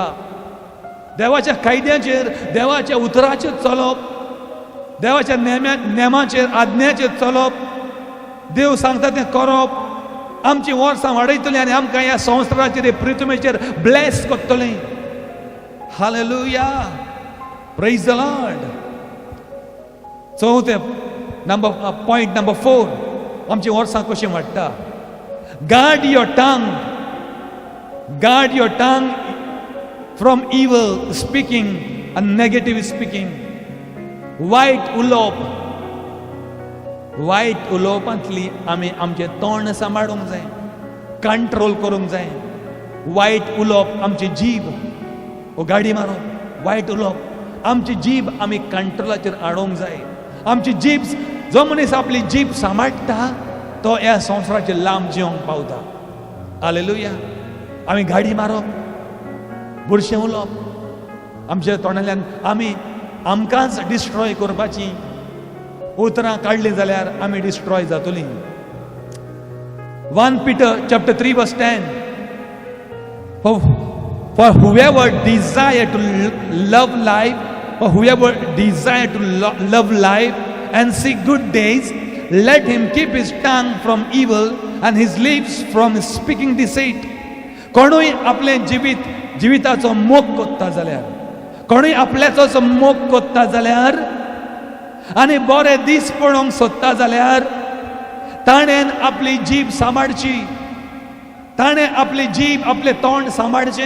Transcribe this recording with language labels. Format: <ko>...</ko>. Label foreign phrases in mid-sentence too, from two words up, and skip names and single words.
<kok>देवाच्या कायद्याचेर, देवाच्या उतराचेर चलप, देवाच्या नेमाचेर, आज्ञाचेर चलप, देव सांगता तें करप आमची वर्सां वाडयतली आनी आमकां ह्या संवसाराचेर, ह्या पृथ्वीचेर ब्लेस करतली.</kok> <en>hallelujah, praise the Lord.</en> <kok>चवथे</kok> <en>point number</en> <kok>4, आमची वर्सां कशी वाडटा.</kok> <en>गार्ड your tongue from evil speaking and negative speaking.</en> <kok>वायट उलोवपांतली आमी आमचें तोंड सांबाळूंक जाय, कंट्रोल करूंक जाय. वायट उलोवप आमची जीब गाडी मारूंक, वायट उलोवप आमची जीब आमी कंट्रोलाचेर हाडूंक जाय. आमची जीब, जो मनीस आपली जीब सांबाळटा तो ह्या संवसाराचेर लांब जिवंक पावता. हालेलुया. आमी गाडी मारप, बुरशें उलोवप, आमच्या तोंडांतल्यान आमी आमकांच डिस्ट्रॉय करपाची उतरां काडलीं जाल्यार आमी डिस्ट्रॉय जातलीं.</kok> <en>1 Peter chapter 3 verse 10. For whoever desire to love life and see good days, let him keep his tongue from evil and his lips from speaking deceit.</en> <kok>कोणूय आपले जिविताचो मोग कोत्ता जाल्यार, कोणूय आपल्याचो मोग कोत्ता जाल्यार आनी बरे दीस पळोवंक सोदता जाल्यार ताणें आपली जीब सांबाळची, ताणें आपली जीब, आपलें तोंड सांबाळचें.</kok>